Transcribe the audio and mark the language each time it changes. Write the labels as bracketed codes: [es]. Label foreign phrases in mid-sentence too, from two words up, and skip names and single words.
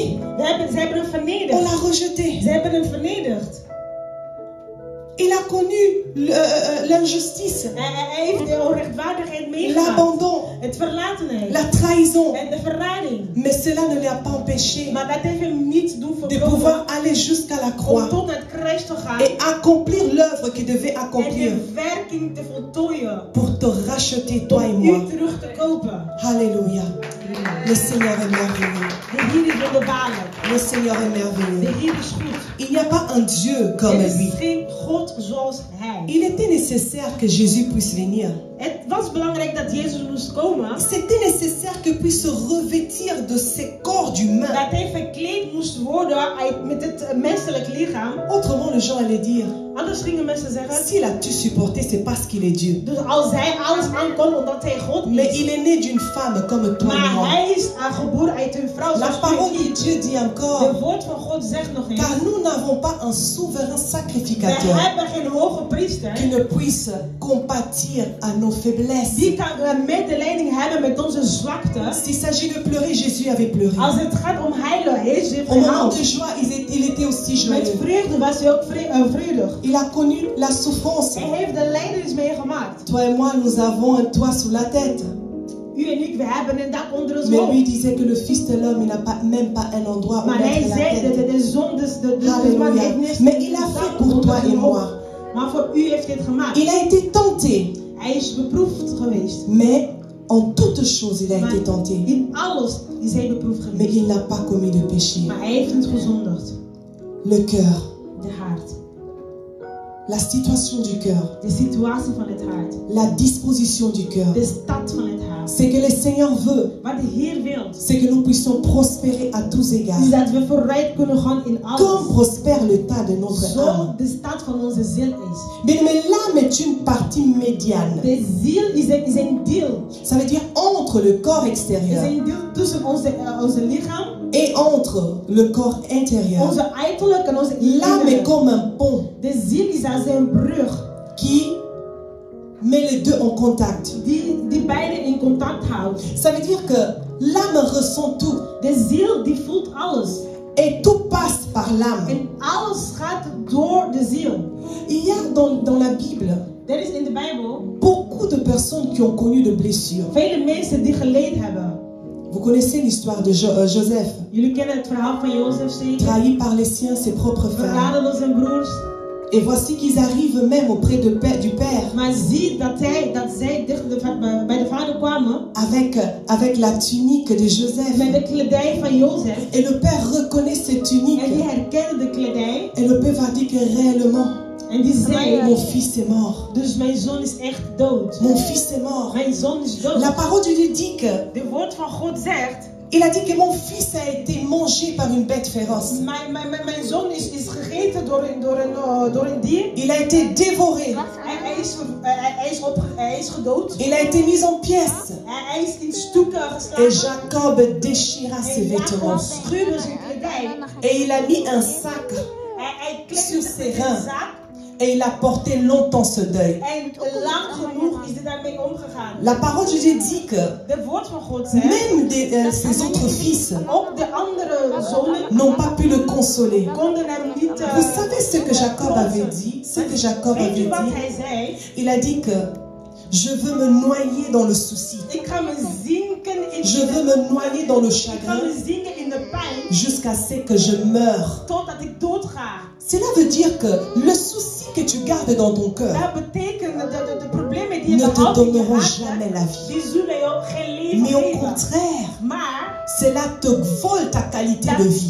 [nl] Ze hebben hem [fr] on [nl] vernederd. [fr] l'a rejeté. [nl] Ze hebben hem vernederd. [fr] Il a connu l'injustice, [nl] Hij heeft de onrechtvaardigheid meegemaakt. [fr] l'abandon, [nl] Het verlatenheid. [fr] la trahison. [nl] En de verrading. [fr] Mais cela ne lui a pas empêché [nl] Maar dat heeft hem niet doen [fr] de [nl] voorkomen [fr] pouvoir aller jusqu'à la [nl] om [fr] croix [nl] tot het kruis te gaan. [fr] et accomplir l'œuvre qu'il devait [nl] En [fr] accomplir [nl] de werking te voltooien. [fr] pour te racheter, toi et [nl] Om [fr] moi. [nl] u terug te kopen. [fr] Alléluia. Le Seigneur est merveilleux. [nl] De Heer is wonderbaarlijk. [fr] Le Seigneur est [nl] De [fr] merveilleux. [nl] Heer is goed. [fr] Il n'y a pas un Dieu comme [nl] Er is [fr] lui. [nl] geen God zoals Hij. [fr] Il était nécessaire que Jésus puisse venir. [nl] Het was belangrijk dat Jezus moest komen. [fr] C'était nécessaire qu'il puisse se revêtir de ces corps d'humains. [nl] Dat hij verkleed moest worden met het menselijk lichaam. [fr] Autrement, les gens allaient dire, [nl] Anders gingen mensen zeggen. [fr] s'il a tout supporté, c'est parce qu'il est Dieu. [nl] Dus als hij alles aankon omdat hij God [fr] Mais [nl] is. [fr] il est né d'une femme comme toi et [nl] Maar [fr] moi. [nl] hij is geboren uit een vrouw [fr] La [nl] zoals [fr] parole [nl] u. [fr] de Dieu dit encore, [nl] De woord van God zegt nog eens. [fr] car nous n'avons pas un souverain [nl] We [fr] sacrificateur [nl] hebben geen hoge priester. [fr] qui ne puisse compatir à nos faiblesses. [nl] Die kan medelijding hebben met onze zwakte. [fr] S'il s'agit de pleurer, Jésus avait pleuré. [nl] Als het gaat om heilen, Jezus heeft [fr] Au moment [nl] gehuild. [fr] de joie, il était aussi [nl] Met [fr] joyeux. [nl] vreugde was hij ook vredig. [fr] Il a connu la souffrance. [nl] Hij heeft de lijdenis meegemaakt. [fr] Toi et moi, nous avons un toit sous la tête. [nl] U en ik, we hebben een dak onder ons [fr] Mais [nl] hoofd. [fr] lui disait que le Fils de l'homme, il n'a pas, même pas un endroit où [nl] Maar hij [fr] mettre la [nl] zei, [fr] tête. [nl] de zon, de man [fr] Alléluia. [nl] heeft niks. [fr] Mais il a fait pour toi et moi. [nl] Maar voor u heeft hij het gemaakt. [fr] Il a été tenté, [nl] Hij is beproefd geweest. [fr] mais en toutes choses, il a [nl] Maar [fr] été tenté. [nl] in alles is hij beproefd [fr] Mais [nl] geweest. [fr] il n'a pas commis de péché. [nl] Maar hij heeft niet gezondigd. [fr] Le cœur, [nl] De hart. [fr] la situation du cœur, [nl] De situatie van het hart. [fr] la disposition du cœur. [nl] De stad van het hart. [fr] C'est que le Seigneur veut, [nl] Wat de Heer wil. [fr] c'est que nous puissions prospérer à tous égards. [nl] Is dat we vooruit kunnen gaan in [fr] Comme [nl] alles. [fr] prospère le tas de notre [nl] Zo [fr] âme. [nl] de stad van onze ziel is. [fr] Mais l'âme est une partie médiane. [nl] De ziel is een deel. [fr] Ça veut dire entre le corps [nl] Is [fr] extérieur [nl] een deel tussen onze lichaam, [fr] et entre le corps intérieur. [nl] onze uiterlijk en onze [fr] L'âme est [nl] innerlijk. [fr] comme un pont [nl] De ziel is als een brug [fr] qui met les deux en contact. [nl] die beide in contact houdt. [fr] Ça veut dire que l'âme ressent tout [nl] De ziel die voelt alles. [fr] et tout passe par l'âme. [nl] En alles gaat door de ziel. [fr] Il y a dans la Bible [nl] Er is in de Bijbel [fr] beaucoup de personnes qui ont connu de blessures. [nl] vele mensen die geleed hebben. [fr] Vous connaissez l'histoire de Joseph, [nl] Jullie kennen het verhaal van Jozef zeker? [fr] trahi par les siens, ses propres frères. [nl] Verraden door zijn broers. [fr] Et voici qu'ils arrivent même auprès du Père [nl] Maar zie dat zij bij de vader kwamen [fr] avec la tunique de Joseph. [nl] met de kledij van Jozef. [fr] Et le Père reconnaît cette tunique. [nl] En die herkende de kledij. [fr] Et le Père va dire que réellement, [nl] En die zei, [fr] mon fils est mort. [nl] dus mijn zoon is echt dood. [fr] Mon fils est mort. [nl] Mijn zoon is dood. [fr] La parole de Dieu dit que [nl] De woord van God zegt, [fr] il a dit que mon fils a été mangé par une bête féroce. [nl] mijn zoon is gegeten door een dier. [fr] Il a été dévoré. [nl] Hij is gedood. [fr] Il a été mis en pièces. [nl] Hij is in stukken [fr] Et [nl] geslagen. [fr] Jacob déchira ses [nl] En Jacob [fr] vêtements. [nl] scheurde zijn kledij. [fr] Et il a mis un sac. [nl] Hij [fr] Sur [nl] kleedde [fr] ses [nl] zich met [fr] reins. [nl] een zak. [fr] Et il a porté longtemps ce deuil. [nl] En lang genoeg is hij daarmee omgegaan. [fr] La parole de Dieu dit que [nl] De woord van God zegt, [fr] même ses autres fils [nl] ook de andere zonen [fr] n'ont pas pu le consoler. [nl] konden hem niet... [fr] Vous savez ce que Jacob avait dit? Ce que Jacob [nl] Weet [fr] avait [nl] u wat [fr] dit? [nl] hij zei? [fr] Il a dit que je veux me noyer dans le souci. [nl] Ik ga me zinken in [fr] Je veux me noyer dans le [nl] Ik ga [fr] chagrin [nl] me zinken in de pijn [fr] jusqu'à ce que je meure. [nl] totdat ik doodga. [fr] Cela veut dire que le souci que tu gardes dans ton cœur [nl] Dat betekent dat de problemen die je [fr] ne te [nl] behoudt in je [fr] donneront [nl] hart [fr] jamais la vie. [nl] die zullen jou geen leven [fr] Mais au [nl] geven. [fr] contraire, [nl] Maar [fr] cela te vole ta qualité de vie.